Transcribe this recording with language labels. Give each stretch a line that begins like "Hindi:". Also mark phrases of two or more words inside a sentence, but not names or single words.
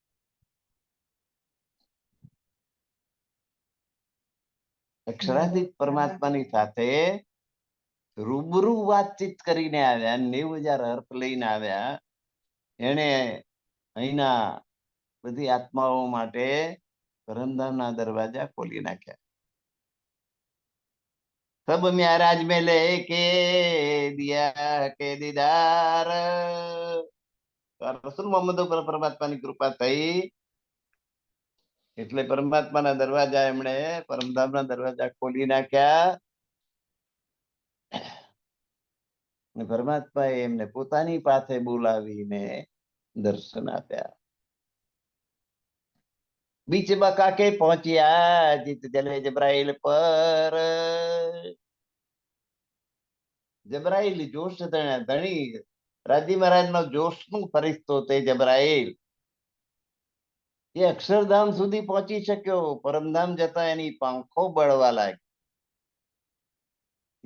Gujarati: અક્ષરાતીત પરમાત્માની સાથે રૂબરૂ વાતચીત કરીને આવ્યા. 90,000 અર્થ લઈને આવ્યા. એને અહીંના બધી આત્માઓ માટે પરમધામના દરવાજા ખોલી નાખ્યા.
Hindi: सब म्याराज में लेके दिया के दीदार.
Gujarati: રસૂલ મોહમ્મદ ઉપર પરમાત્માની કૃપા થઈ એટલે પરમાત્માના દરવાજા એમણે પરમધામના દરવાજા ખોલી નાખ્યા. અને પરમાત્માએ એમને પોતાની પાસે બોલાવીને દર્શન આપ્યા.
Hindi: बीच बका के पहुंचिया जित जले जबराइल पर.
Gujarati: જબરાઈલ જોશ ધણી રાજી મહારાજ નો જોશ નું ફરિશ્તો તે જબરાઈલ એ અક્ષરધામ સુધી પહોંચી શક્યો. પરમધામ જતા એની પાંખો બળવા લાગી.